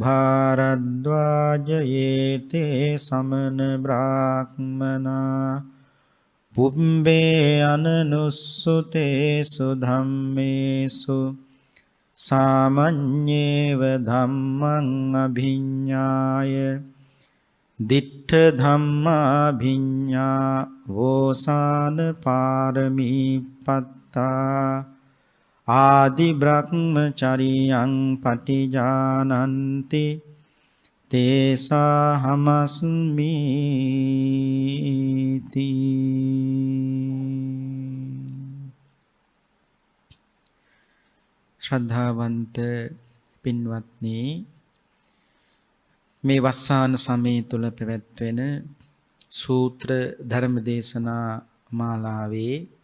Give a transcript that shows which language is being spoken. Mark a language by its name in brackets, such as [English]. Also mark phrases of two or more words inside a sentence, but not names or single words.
[Pali] භාරද්වාජයේතේ සමන බ්‍රාහ්මනා පුම්බේ අනනුස්සුතේසු ධම්මේසු සාමඤ්ඤේව ධම්මං අභිඤ්ඤාය දිට්ඨ ධම්මාභිඤ්ඤා වෝසාන පාරමී පත්තා ආදි බ්‍රහ්මචරියං පටිජානන්ති තේසා හමස්මීති. [Sinhala] ශ්‍රද්ධාවන්ත පින්වත්නි, මේ වස්සාන සමය තුල පැවැත්වෙන සූත්‍ර ධර්ම දේශනා මාලාවේ